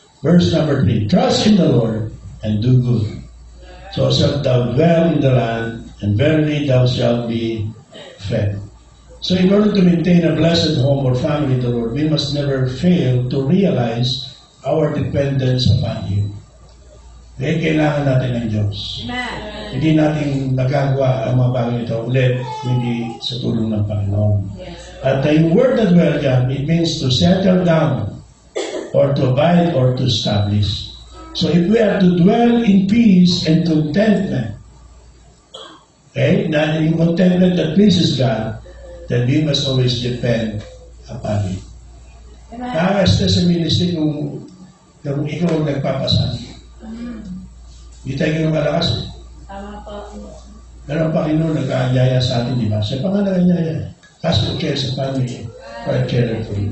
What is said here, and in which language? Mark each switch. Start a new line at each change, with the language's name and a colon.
English: Verse number 3, trust in the Lord and do good. So shalt thou dwell in the land, and verily thou shalt be fed. So in order to maintain a blessed home or family in the Lord, we must never fail to realize our dependence upon Him.
Filipino: Dahil kailangan natin ng Diyos. Amen. Hindi natin nagagawa ang mga bagay ito ulit, hindi sa tulong ng Panginoon.
English: Yes.
Filipino: At yung word na dwell dyan,
English: it means to settle down or to abide or to establish. So if we are to dwell in peace and contentment,
Filipino: okay, na yung contentment
English: that pleases God, then we must always depend upon Him.
Filipino: Nakaka-stress sa ministry kung ikaw ang nagpapasan. Hindi tayo ganun kalakas eh. Tama po. Pero ang Panginoon nag-aanyaya sa atin, di ba? Siya pa nga nag-aanyaya.
English: Cast your care
Filipino: sa family,
English: for I care for you.